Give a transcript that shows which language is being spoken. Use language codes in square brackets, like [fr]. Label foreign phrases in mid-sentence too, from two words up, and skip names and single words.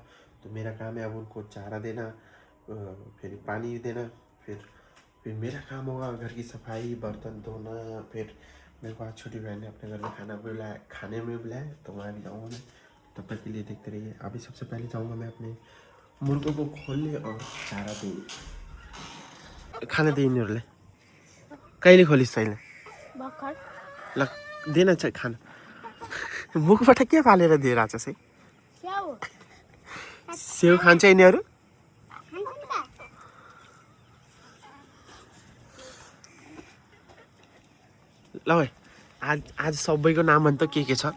[hi] तो मेरा काम है अब उनको चारा देना, फिर पानी देना, फिर मेरा काम होगा घर की सफाई, बर्तन धोना। फिर मेरे को आज छोटी बहन ने अपने घर में खाने में बुलाया, तो वहाँ भी जाऊँगा मैं। तब तक के लिए देखते रहिए। अभी सबसे पहले जाऊँगा मैं अपने मुर्गों को खोलने और चारा देने, खाना दिने। [ne] कहिले खोलिस् तैँले? भर्खर ल देन चाहिँ खाना। मुखबाट के फालेर दिएर आछस् है? स्याउ सेउ खान्छ यिनीहरू? ल भाइ, आज सबैको नाम भन् त के छ?